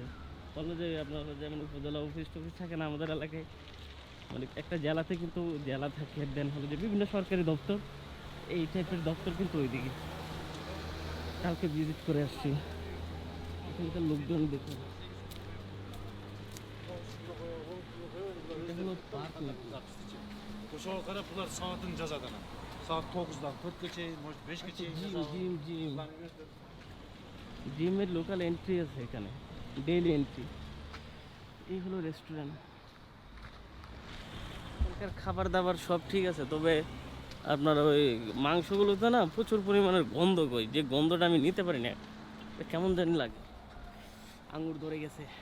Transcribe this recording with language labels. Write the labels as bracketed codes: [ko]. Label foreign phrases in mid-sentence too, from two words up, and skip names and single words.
[bn] বললো যে আপনার যেমন উপজেলা অফিস টফিস থাকে না আমাদের এলাকায়, মানে একটা জেলাতে কিন্তু জেলা থাকে, দেন হলো যে বিভিন্ন সরকারি দপ্তর, এই টাইপের দপ্তর কিন্তু ওইদিকে। কালকে ভিজিট করে আসছি, এখানকার লোকজন দেখুন। এটা হলো পার্ক নাকি? [ky] Ошол карап булар саатын жазат анан. Саат 9-дан 4-ге чейин, может 5-ге чейин жазат. [bn] জিমের লোকাল এন্ট্রি আছে এখানে, ডেইলি এন্ট্রি। এই হলো রেস্টুরেন্ট। এখানকার খাবার দাবার সব ঠিক আছে, তবে আপনার ওই মাংসগুলোতে না প্রচুর পরিমাণের গন্ধ কই, যে গন্ধটা আমি নিতে পারি না, কেমন জানি লাগে, আঙুর ধরে গেছে।